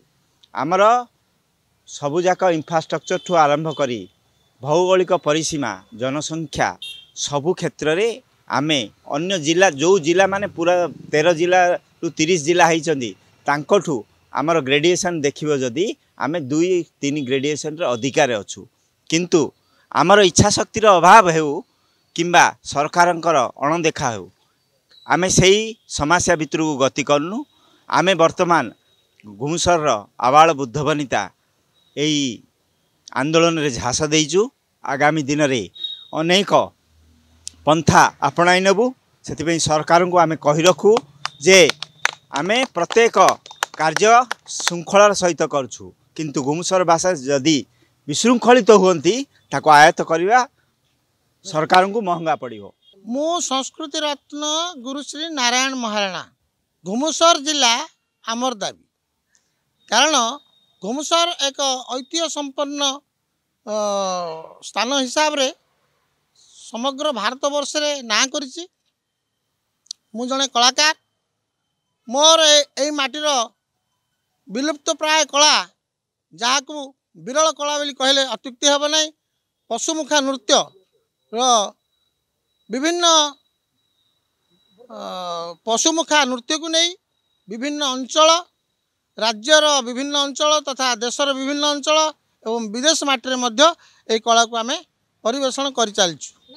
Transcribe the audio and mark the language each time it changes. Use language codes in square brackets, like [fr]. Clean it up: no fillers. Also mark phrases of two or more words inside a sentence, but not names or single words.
[or] ଆମର ସବୁଯାକ ଇନଫ୍ରାଷ୍ଟ୍ରକଚର ଠୁ ଆରମ୍ଭ କରି ଭୌଗୋଳିକ ପରିସୀମା ଜନସଂଖ୍ୟା ସବୁ କ୍ଷେତ୍ର ରେ ଆମେ ଅନ୍ୟ ଜିଲ୍ଲା ଯୋ ଜିଲ୍ଲା ମାନେ ପୂରା 13 ଜିଲ୍ଲା ରୁ 30 ଜିଲ୍ଲା ହେଲି ତାଙ୍କଠୁ ଆମର ଗ୍ରେଡେସନ ଦେଖିବା ଯଦି ଆମେ 2-3 ଗ୍ରେଡେସନ ରେ ଅଧିକାର ଅଛୁ କିନ୍ତୁ ଆମର ଇଚ୍ଛା ଶକ୍ତିର ଅଭାବ ହେଉ କିମ୍ବା ସରକାରଙ୍କର ଅଣଦେଖା ହେଉ ଆମେ ସେହି ସମସ୍ୟା ଭିତର କୁ ଗତି କରୁନୁ। ଆମେ ବର୍ତ୍ତମାନ ଘୁମୁସର ଆବାଳ ବୃଦ୍ଧ ବନିତା ଏହି ଆନ୍ଦୋଳନ ରେ ଝାସ ଦେଇଛୁ। ଆଗାମୀ ଦିନ ରେ ଅନେକ ପନ୍ଥା ଅପନାଇ ନେବୁ ସେ ସରକାର କୁ ଆମେ କହି ରଖୁ ଯେ ଆମେ ପ୍ରତ୍ୟେକ କାର୍ଯ୍ୟ ଶୃଙ୍ଖଳାର ସହିତ କରୁଛୁ କିନ୍ତୁ ଘୁମୁସର ଭାଷା ଯଦି ବିଶୃଙ୍ଖଳିତ ହୁଅନ୍ତି ତାକୁ ଆୟତ୍ତ କରିବା ସରକାର କୁ ମହଙ୍ଗା ପଡ଼ିବ। ମୁଁ ସଂସ୍କୃତି ରତ୍ନ ଗୁରୁଶ୍ରୀ ନାରାୟଣ ମହାରଣା ଘୁମୁସର ଜିଲ୍ଲା ଆମର ଦାବି କାରଣ ଘୁମୁସର ଏକ ଐତିହ୍ୟ ସମ୍ପନ୍ନ ସ୍ଥାନ ହିସାବ ରେ ସମଗ୍ର ଭାରତ ବର୍ଷ ରେ ନାଁ କରିଛି। ମୁଁ ଜଣେ କଳାକାର ମୋର ଏ ମାଟିର ବିଲୁପ୍ତ ପ୍ରାୟ କଳା ଯାହାକୁ ବିରଳ କଳା ବୋଲି କହିଲେ ଅତ୍ୟୁକ୍ତି ହେବ ନାହିଁ ପଶୁମୁଖା ନୃତ୍ୟ ବିଭିନ୍ନ ପଶୁମୁଖା ନୃତ୍ୟ କୁ ନେଇ ବିଭିନ୍ନ ଅଞ୍ଚଳ ରାଜ୍ୟର ବିଭିନ୍ନ ଅଞ୍ଚଳ ତଥା ଦେଶର ବିଭିନ୍ନ ଅଞ୍ଚଳ ଏବଂ ବିଦେଶ ମାଟି ମଧ୍ୟ ଏ କଳା କୁ ଆମେ ପରିବେଷଣ କରି ଚାଲିଛୁ।